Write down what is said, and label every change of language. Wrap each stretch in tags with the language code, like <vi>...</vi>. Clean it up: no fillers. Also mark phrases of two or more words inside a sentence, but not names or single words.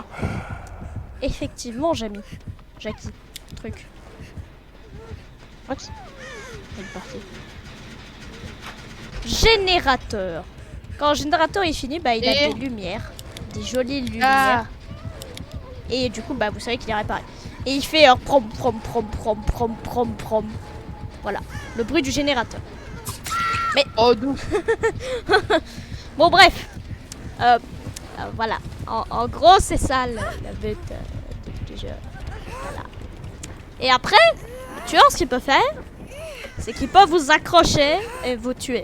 <fr>Effectivement, Jackie. Truc. What? Elle est partie. Générateur. Quand le générateur est fini, bah il a Et... des lumières. Des jolies lumières. Et du coup, bah vous savez qu'il est réparé. Et il fait un prom prom prom prom prom prom prom. Voilà, le bruit du générateur. Mais oh d'où? bon bref, voilà. En gros, c'est ça le but du jeu. Voilà. Et après, le tueur, ce qu'il peut faire, c'est qu'il peut vous accrocher et vous tuer.</fr>